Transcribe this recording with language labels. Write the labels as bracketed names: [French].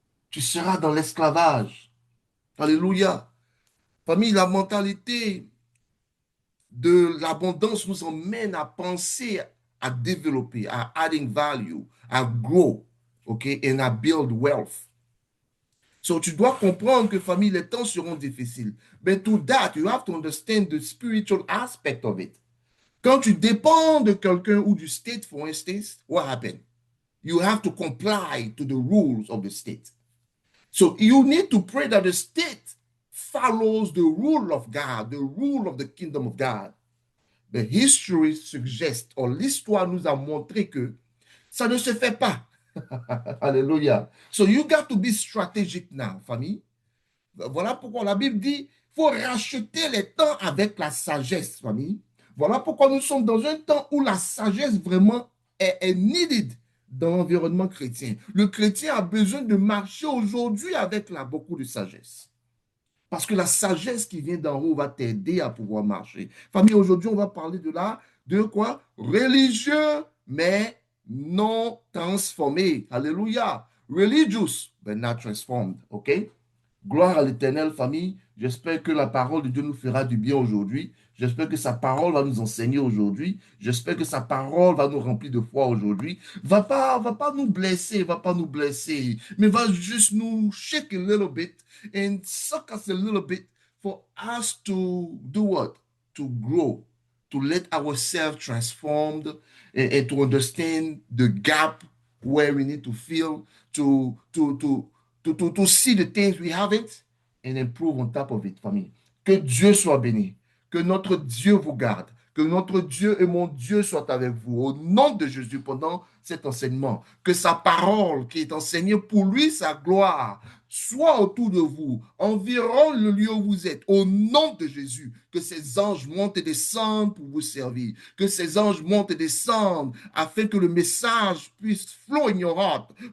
[French] Tu seras dans l'esclavage. Alléluia. Famille, la mentalité de l'abondance nous emmène à penser, à développer, à [English] adding value, [French] à [English] grow, OK, and [French] à [English] build wealth. So, [French] tu dois comprendre que, famille, les temps seront difficiles. [English] But to that, you have to understand the spiritual aspect of it. [French] Quand tu dépends de quelqu'un ou du [English] state, for instance, what happened? You have to comply to the rules of the state. So you need to pray that the state follows the rule of God, the rule of the kingdom of God. The history suggests, or [French] l'histoire nous a montré que ça ne se fait pas. Alléluia. [English] So you got to be strategic now, famille. [French] Voilà pourquoi la Bible dit, il faut racheter les temps avec la sagesse, famille. Voilà pourquoi nous sommes dans un temps où la sagesse vraiment est [English] needed [French] dans l'environnement chrétien. Le chrétien a besoin de marcher aujourd'hui avec beaucoup de sagesse. Parce que la sagesse qui vient d'en haut va t'aider à pouvoir marcher. Famille, aujourd'hui, on va parler de quoi? Religieux, mais non transformé. Alléluia. [English] Religious, but not transformed. OK? [French] Gloire à l'Éternel, famille. J'espère que la parole de Dieu nous fera du bien aujourd'hui. J'espère que sa parole va nous enseigner aujourd'hui. J'espère que sa parole va nous remplir de foi aujourd'hui. Va pas nous blesser, va pas nous blesser, mais va juste nous [English] shake a little bit and suck us a little bit for us to do what? To grow, to let ourselves transformed and to understand the gap where we need to feel to see the things we haven't and improve on top of it, famille. [French] Que Dieu soit béni. Que notre Dieu vous garde. Que notre Dieu et mon Dieu soient avec vous. Au nom de Jésus, pendant cet enseignement, que sa parole qui est enseignée pour lui, sa gloire, soit autour de vous, environ le lieu où vous êtes, au nom de Jésus, que ces anges montent et descendent pour vous servir, que ces anges montent et descendent afin que le message puisse [English] flow in your heart,